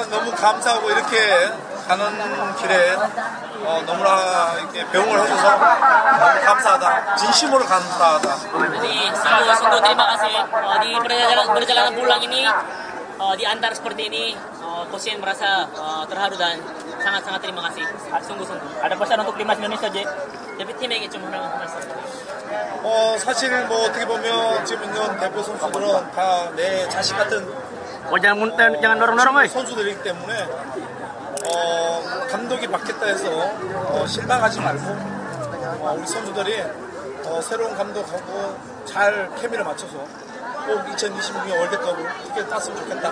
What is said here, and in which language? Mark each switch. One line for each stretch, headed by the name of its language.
Korean: 너무 감사하고 이렇게 가는 길에 너무나 이렇게 배웅을 해줘서 너무 감사하다. 진심으로 감사하다.
Indonesian: Jadi sungguh terima kasih di perjalanan pulang ini diantar seperti ini. Coach merasa terharu dan sangat terima kasih. Sungguh. Ada pesan untuk timnas Indonesia Ji? Tapi
Korean: 팀에게 좀 말씀. 사실 뭐 어떻게 보면 지금 있는 대표 선수들은 다 내 자식 같은
Indonesian: Jangan dorong-dorong
Korean: 선수들이기 때문에 감독이 바뀌었다 해서 실망하지 말고 우리 선수들이 새로운 감독하고 잘 케미를 맞춰서 꼭 2026년 월드컵을 티켓 땄으면 좋겠다.